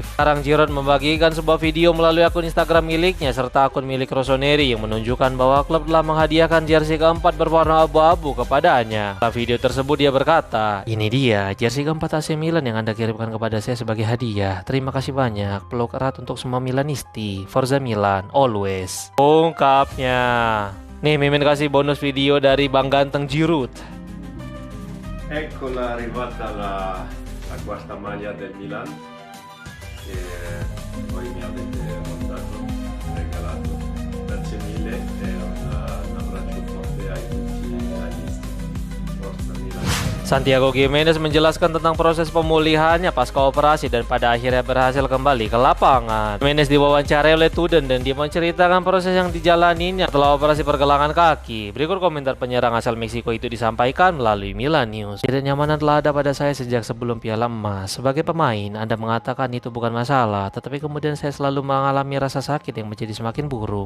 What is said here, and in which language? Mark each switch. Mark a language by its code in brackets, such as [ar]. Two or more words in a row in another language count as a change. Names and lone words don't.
[id] Sekarang Giroud membagikan sebuah video melalui akun Instagram miliknya serta akun milik Rossoneri yang menunjukkan bahwa klub telah menghadiahkan jersey keempat berwarna abu-abu kepadanya. Dalam video tersebut dia berkata, "Ini dia jersey keempat AC Milan yang Anda kirimkan kepada saya sebagai hadiah. Terima kasih banyak. Peluk erat untuk semua Milanisti. Forza Milan, always." Ungkapnya. Nih, Mimin kasih bonus video dari Bang Ganteng Giroud. [it] Eccola arrivata la quarta maglia del Milan che poi mi avete portato, regalato. Grazie mille e un abbraccio forte ai tutti milanisti. Forza Milan. [id] Santiago Gimenez menjelaskan tentang proses pemulihannya pasca operasi dan pada akhirnya berhasil kembali ke lapangan. Gimenez diwawancarai oleh Tudor dan dia menceritakan proses yang dijalaninya setelah operasi pergelangan kaki. Berikut komentar penyerang asal Meksiko itu disampaikan melalui Milan News. Ketidaknyamanan telah ada pada saya sejak sebelum Piala Emas. Sebagai pemain, Anda mengatakan itu bukan masalah, tetapi kemudian saya selalu mengalami rasa sakit yang menjadi semakin buruk.